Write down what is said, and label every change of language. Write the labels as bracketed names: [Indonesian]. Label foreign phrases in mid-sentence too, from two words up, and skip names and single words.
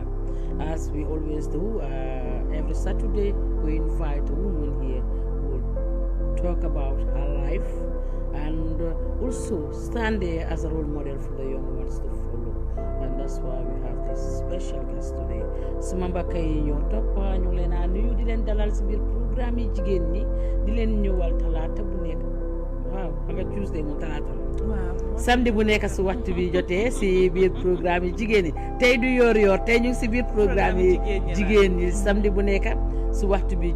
[English] As we always do, every Saturday we invite a woman here who will talk about her life and also stand there as a role model for the young ones to follow. And that's why we have this special guest today. [Wolof] Suma mbokk yi ñoo topp ñu leen a nuyu di leen dalal si biir programme yi jigéen ñi di leen ñëwal talaata bu nekk. Waaw xam nga Tuesday moom talaata la. Waaw samedi bu nekk si waxtu bi jotee si biir programme yi jigéen ñi tey du yor tey ñu ngi si biir programme yi jigéen ñi samedi bu nekk si waxtu bi